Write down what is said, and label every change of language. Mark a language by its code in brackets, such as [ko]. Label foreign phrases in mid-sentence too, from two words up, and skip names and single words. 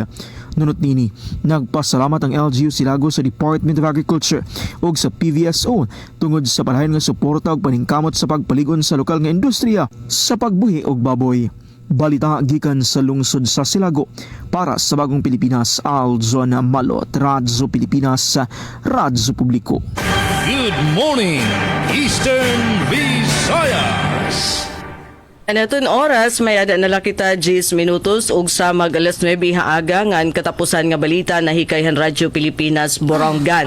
[ceb] Nunot nini, nagpasalamat ang LGU Silago sa Department of Agriculture o sa PVSO tungod sa palahayan nga suporta o paningkamot sa pagpaligon sa lokal nga industriya sa pagbuhi og baboy. Balita gikan sa lungsod sa Silago. Para sa Bagong Pilipinas, Alzon Malot, Radyo Pilipinas, Radyo Publiko. [en] Good morning, Eastern Visayas. [war] Anaton oras may ada na kita 10 minutos ug sa mag alas 9 haaga ngan katapusan nga balita nahikayhan Radyo Pilipinas Borongan.